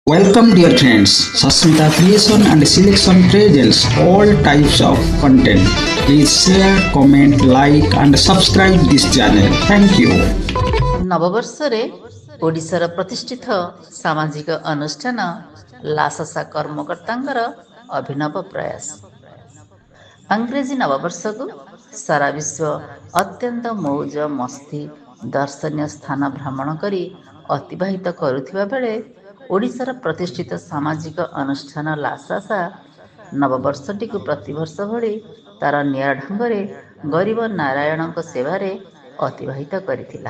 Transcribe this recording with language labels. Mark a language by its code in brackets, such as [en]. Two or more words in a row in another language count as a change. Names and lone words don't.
[en] Welcome dear friends, Sasmita creation and selection presents all types of content. Please share, comment, like and subscribe this channel. Thank you. [or] ନବବର୍ଷରେ ଓଡ଼ିଶାର ପ୍ରତିଷ୍ଠିତ ସାମାଜିକ ଅନୁଷ୍ଠାନ ଲାସସା କର୍ମକର୍ତ୍ତାଙ୍କର ଅଭିନବ ପ୍ରୟାସ। ଅଂଗ୍ରେଜୀ ନବବର୍ଷକୁ ସାରା ବିଶ୍ୱ ଅତ୍ୟନ୍ତ [hi] मौज मस्ती [or] ଦର୍ଶନୀୟ ସ୍ଥାନ ଭ୍ରମଣ କରି ଅତିବାହିତ କରୁଥିବା ବେଳେ ଓଡ଼ିଶାର ପ୍ରତିଷ୍ଠିତ ସାମାଜିକ ଅନୁଷ୍ଠାନ ଲାସସା ନବବର୍ଷଟିକୁ ପ୍ରତିବର୍ଷ ଭଳି ତାର ନିଆରା ଢଙ୍ଗରେ ଗରିବ ନାରାୟଣଙ୍କ ସେବାରେ ଅତିବାହିତ କରିଥିଲା।